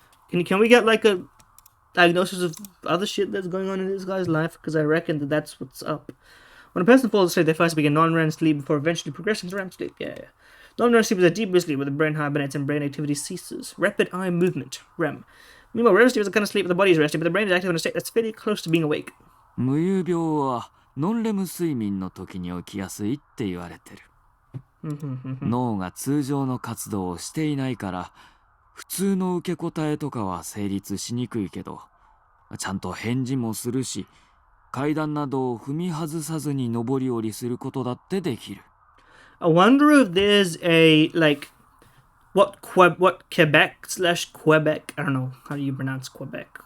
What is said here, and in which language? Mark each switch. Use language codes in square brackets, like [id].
[en] Can we get like a diagnosis of other shit that's going on in this guy's life? Because I reckon that's what's up. When a person falls asleep, they first begin non-REM sleep before eventually progressing to REM sleep. Yeah. Non-REM sleep is a deep sleep where the brain hibernates and brain activity ceases. Rapid eye movement, REM. Meanwhile, REM sleep is a kind of sleep where the body is resting, but the brain is active in a state that's fairly close to being awake. [ja] 無遊病はノンレム睡眠の時に起きやすいって言われてる。脳が通常の活動をしていないから普通の受け答えとかは成立しにくいけど、ちゃんと返事もするし、階段などを踏み外さずに上り下りすることだってできる。 [en] I wonder if there's a, like, what Quebec/Quebec, I don't know, how do you pronounce Quebec?